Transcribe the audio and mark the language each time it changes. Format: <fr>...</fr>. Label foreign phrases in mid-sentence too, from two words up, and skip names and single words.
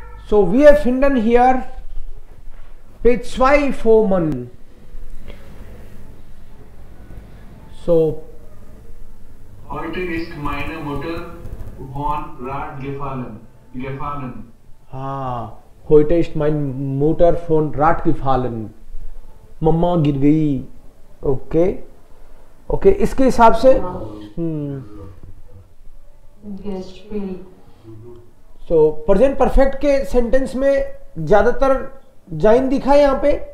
<en>So we have finden here page 2 Formen. So</en> <de>heute ist meine Mutter von Rad gefallen. heute ist mein Mutter von Rad gefallen.</de> <hi>मम्मा गिर गई. ओके ओके, इसके हिसाब से</hi> <en>so present perfect</en> <hi>के सेंटेंस में ज्यादातर जाइन दिखा है यहां पे.</hi>